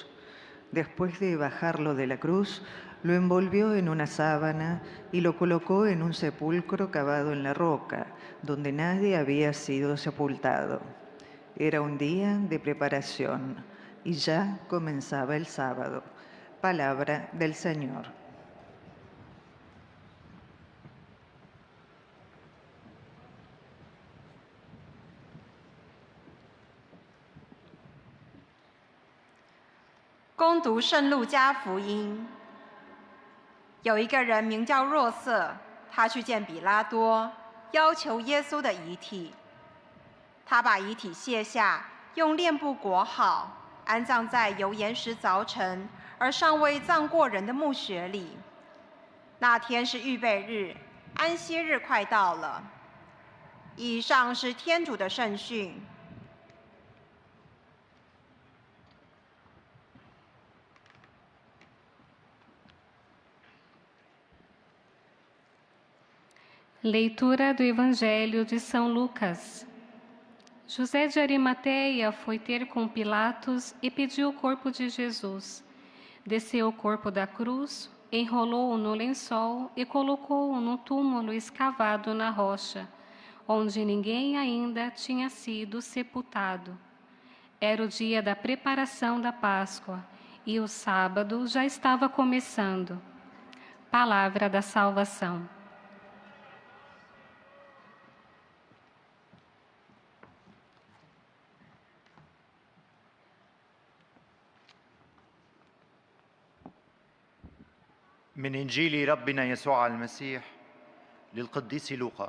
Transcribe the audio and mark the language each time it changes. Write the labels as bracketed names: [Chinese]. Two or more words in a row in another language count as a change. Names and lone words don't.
[Spanish] Después de bajarlo de la cruz, lo envolvió en una sábana y lo colocó en un sepulcro cavado en la roca, donde nadie había sido sepultado. Era un día de preparación y ya comenzaba el sábado. Palabra del Señor. [Chinese] 恭读圣路加福音。有一个人名叫若瑟，他去见比拉多，要求耶稣的遗体。他把遗体卸下，用殮布裹好，安葬在有岩石凿成而尚未葬过人的墓穴里。那天是预备日，安息日快到了。以上是天主的圣训。 [Portuguese] Leitura do Evangelho de São Lucas. José de Arimateia foi ter com Pilatos e pediu o corpo de Jesus. Desceu o corpo da cruz, enrolou-o no lençol e colocou-o num túmulo escavado na rocha, onde ninguém ainda tinha sido sepultado. Era o dia da preparação da Páscoa e o sábado já estava começando. Palavra da salvação. [Arabic] من إنجيل ربنا يسوع المسيح للقديس لوقا.